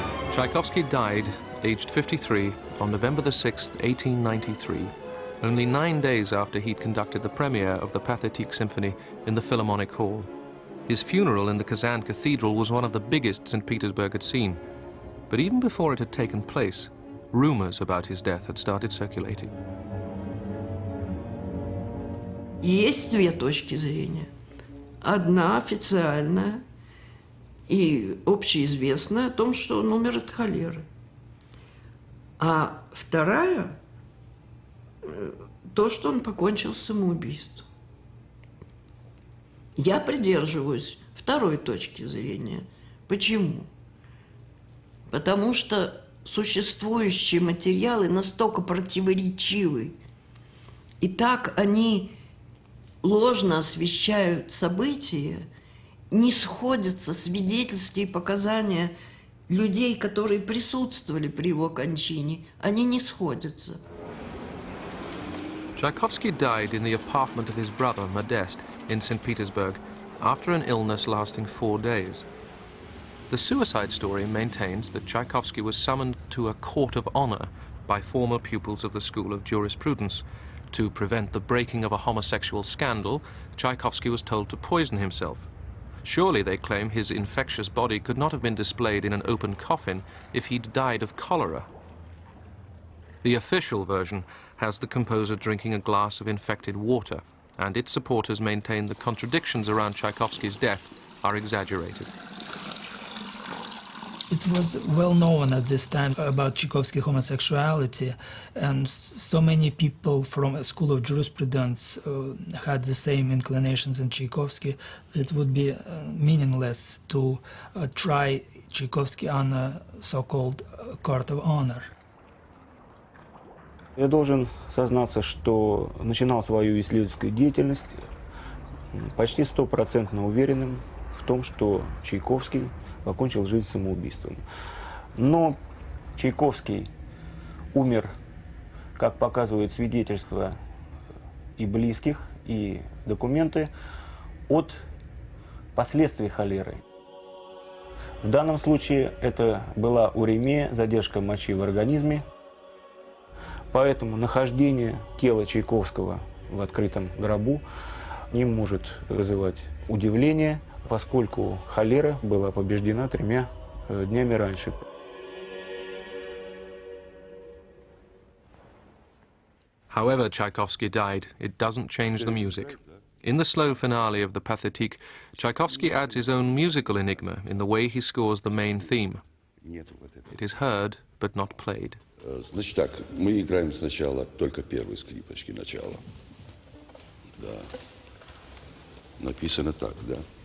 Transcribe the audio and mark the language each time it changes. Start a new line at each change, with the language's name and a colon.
English: Tchaikovsky died, aged 53, on November the 6th, 1893, only 9 days after he'd conducted the premiere of the Pathetique Symphony in the Philharmonic Hall. His funeral in the Kazan Cathedral was one of the biggest St. Petersburg had seen. But even before it had taken place, rumors about his death had started circulating.
Russian: Есть две точки зрения. Одна официальная и общеизвестная о том, что он умер от холеры. А вторая – то, что он покончил самоубийством. Я придерживаюсь второй точки зрения. Почему? Потому что существующие материалы настолько противоречивы, и так они ложно освещают события, не сходятся свидетельские показания людей, которые присутствовали при его кончине. Они не сходятся.
English: Tchaikovsky died in the apartment of his brother, Modest, in St. Petersburg, after an illness lasting 4 days. The suicide story maintains that Tchaikovsky was summoned to a court of honor by former pupils of the School of Jurisprudence. To prevent the breaking of a homosexual scandal, Tchaikovsky was told to poison himself. Surely, they claim, his infectious body could not have been displayed in an open coffin if he'd died of cholera. The official version has the composer drinking a glass of infected water, and its supporters maintain the contradictions around Tchaikovsky's death are exaggerated. It was well known at this time about Tchaikovsky's homosexuality, and so many people from a School of Jurisprudence had the same inclinations in Tchaikovsky that it would be meaningless to try Tchaikovsky on a so-called court of honor.
Russian: Я должен сознаться, что начинал свою исследовательскую деятельность почти 100% уверенным в том, что Чайковский покончил жизнь самоубийством. Но Чайковский умер, как показывают свидетельства и близких, и документы, от последствий холеры. В данном случае это была уремия, задержка мочи в организме. Поэтому нахождение тела Чайковского в открытом гробу не может вызывать удивления, поскольку холера была побеждена 3 днями раньше.
English: However Tchaikovsky died, it doesn't change the music. In the slow finale of the Pathetique, Tchaikovsky adds his own musical enigma in the way he scores the main theme. It is heard, but not played.
Russian: Значит так, мы играем сначала только первой скрипочки, начало. Да. Написано так, да?